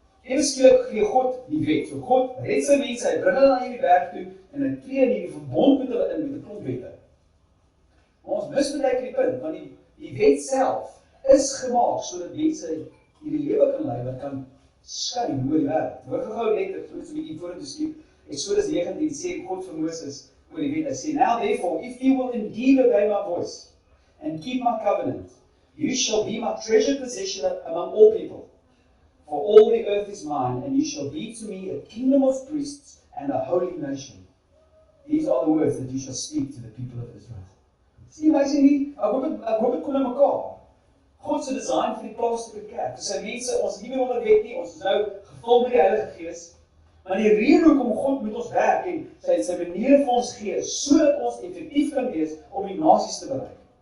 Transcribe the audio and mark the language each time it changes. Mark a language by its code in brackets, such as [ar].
[af] Ewe skielik gee God die wet. So God red sy mense, hy bring hulle na hierdie berg toe, en hy tree in hierdie verbond met hulle in met 'n klomp wette. Maar ons mis baie keer die punt, want die wet self is gemaak sodat mense hierdie lewe kan lei wat kan skyn oor die wêreld. Hoor gou net, ek moet 'n bietjie vorentoe skiep. Eksodus 19 sê God vir Moses oor die wet, hy sê, [en] now therefore, if you will indeed obey my voice and keep my covenant, you shall be my treasured possession among all people. For all the earth is mine, and you shall be to me a kingdom of priests and a holy nation. These are the words that you shall speak to the people of Israel. [af] Sien, amazing nie? Ek hoop dit kom in mekaar. God se design vir die plaaslike kerk. Sy mense, ons is nie meer onder wet nie, ons is nou gevul met die Heilige Gees. Maar die rede hoekom God met ons werk en sy maniere vir ons gee, sodat ons effektief kan wees om die nasies te bereik.